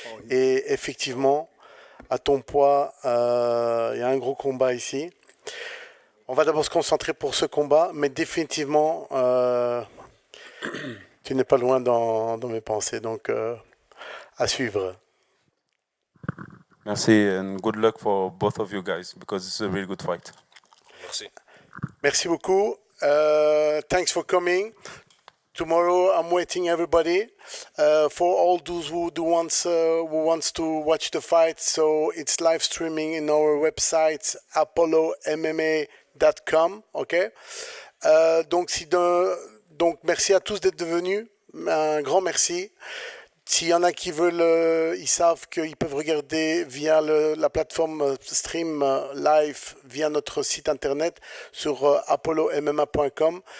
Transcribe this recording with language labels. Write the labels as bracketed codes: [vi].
[fr] Et effectivement, à ton poids, il y a un gros combat ici. On va d'abord se concentrer pour ce combat, mais définitivement, tu n'es pas loin dans mes pensées, donc à suivre. [en] Merci and good luck for both of you guys because it's a really good fight. [fr] Merci. Merci beaucoup. [en] Thanks for coming. Tomorrow I'm waiting everybody for all those who wants to watch the fight. So it's live streaming in our website apollomma.com. Okay. [fr] Donc merci à tous d'être venus. Un grand merci. S'il y en a qui veulent, ils savent qu'ils peuvent regarder via la plateforme stream live via notre site internet sur apollomma.com.